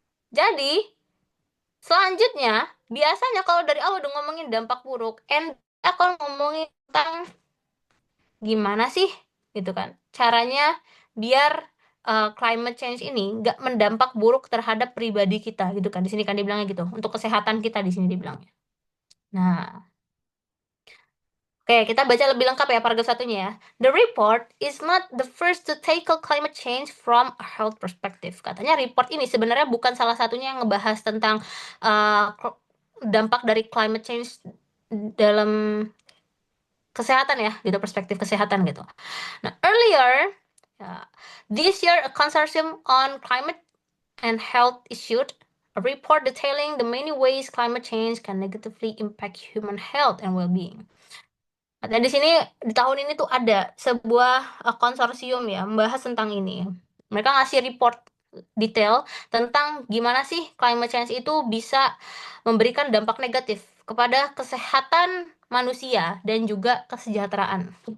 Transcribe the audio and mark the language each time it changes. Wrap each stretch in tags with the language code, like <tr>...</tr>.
<id>Jadi, selanjutnya, biasanya kalau dari awal udah ngomongin dampak buruk, akan ngomongin tentang gimana sih, gitu kan, caranya biar climate change ini nggak mendampak buruk terhadap pribadi kita, gitu kan. Di sini kan dibilangnya gitu, untuk kesehatan kita di sini dibilangnya. Nah, oke, kita baca lebih lengkap ya paragraf satunya ya.</id> <en>The report is not the first to tackle climate change from a health perspective.</en> <id>Katanya report ini sebenarnya bukan salah satunya yang ngebahas tentang dampak dari climate change dalam kesehatan ya, gitu, perspektif kesehatan gitu.</id> <en>Nah, earlier this year a consortium on climate and health issued a report detailing the many ways climate change can negatively impact human health and well-being.</en> <id>Nah, di sini di tahun ini tuh ada sebuah konsorsium ya membahas tentang ini. Mereka ngasih report detail tentang gimana sih climate change itu bisa memberikan dampak negatif kepada kesehatan manusia dan juga kesejahteraan.</id>